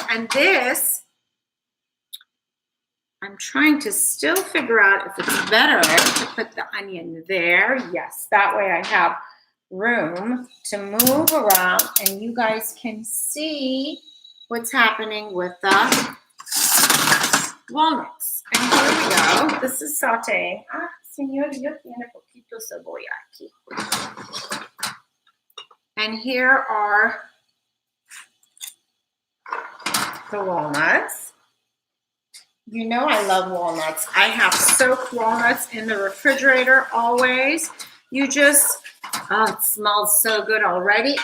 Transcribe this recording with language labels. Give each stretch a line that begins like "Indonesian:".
English: And this, I'm trying to still figure out if it's better to put the onion there. Yes, that way I have room to move around and you guys can see what's happening with the walnuts. And here we go. This is sauteing.
Spanish: Ah, señor, yo tiene poquito cebolla aquí.
English: And here are the walnuts. You know I love walnuts. I have soaked walnuts in the refrigerator always. You just, oh, it smells so good already.